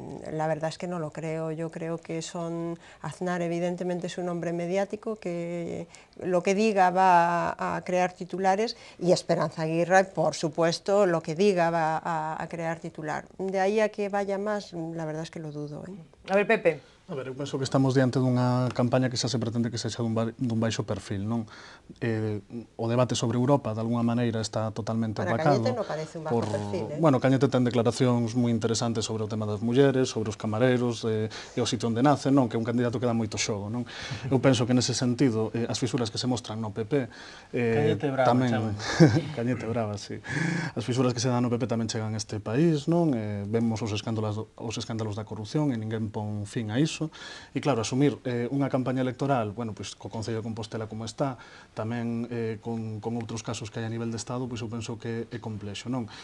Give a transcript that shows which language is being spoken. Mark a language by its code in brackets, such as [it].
[es] La verdad es que no lo creo. Yo creo que Aznar evidentemente es un hombre mediático, que lo que diga va a crear titulares, y Esperanza Aguirre, por supuesto, lo que diga va a crear titular. De ahí a que vaya más, la verdad es que lo dudo, ¿eh? A ver, Pepe. [gl] A ver, eu penso que estamos diante dunha campaña que xa se pretende que sexa dun baixo perfil, non? O debate sobre Europa, de alguna maneira, está totalmente apacado. Cañete non parece un baixo perfil, eh? Bueno, Cañete ten declaracións moi interesantes sobre o tema das mulleres, sobre os camareros, e o sitio onde nace, non? Que é un candidato que dá moito xogo, non? Eu penso que nese sentido, as fisuras que se mostran no PP... Cañete brava, tamén, Cañete brava, sí. As fisuras que se dan no PP tamén chegan a este país, non? Vemos os escándalos da corrupción e ninguén pon fin a iso. eso, e claro, asumir unha campaña electoral, bueno, pois co Concello de Compostela como está, tamén con outros casos que hai a nivel de Estado, pois eu penso que é complexo, non?